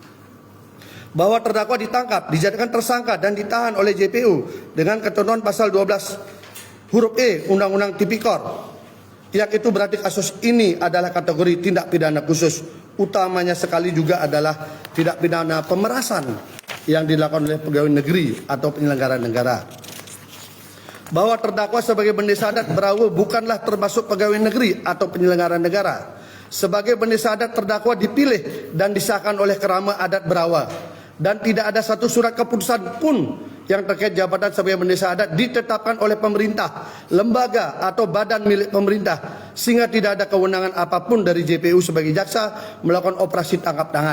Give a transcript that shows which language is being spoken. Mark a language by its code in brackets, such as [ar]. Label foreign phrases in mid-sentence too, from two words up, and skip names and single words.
[id] Bahwa terdakwa ditangkap, dijadikan tersangka dan ditahan oleh JPU dengan ketentuan pasal 12 huruf E Undang-Undang Tipikor, yang itu berarti kasus ini adalah kategori tindak pidana khusus. Utamanya sekali juga adalah tindak pidana pemerasan yang dilakukan oleh pegawai negeri atau penyelenggara negara. Bahwa terdakwa sebagai bendesa adat Berawu bukanlah termasuk pegawai negeri atau penyelenggara negara. Sebagai pendeta adat, terdakwa dipilih dan disahkan oleh Kerama Adat Berawa, dan tidak ada satu surat keputusan pun yang terkait jabatan sebagai pendeta adat ditetapkan oleh pemerintah, lembaga atau badan milik pemerintah, sehingga tidak ada kewenangan apapun dari JPU sebagai jaksa melakukan operasi tangkap tangan.